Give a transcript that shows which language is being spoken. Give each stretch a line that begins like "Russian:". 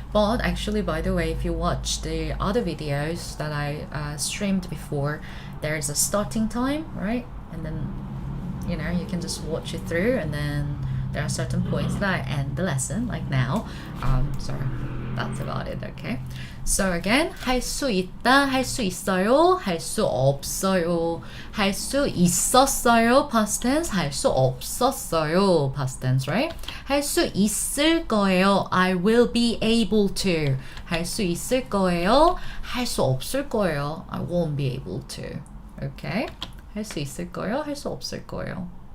English: But actually, by the way, if you watch the other videos that I streamed before, there's a starting time, right? And then, you know, you can just watch it through, and then there are certain points that I end the lesson, like now. So that's about it, okay?
Korean: So again, 할 수 있다, 할 수 있어요, 할 수 없어요, 할 수 있었어요, past tense, 할 수 없었어요, past tense, right? 할 수 있을 거예요,
English: I will be able to.
Korean: 할 수 있을 거예요, 할 수 없을 거예요,
English: I won't be able to. Okay?
Korean: 할 수 있을 거예요, 할 수 없을 거예요.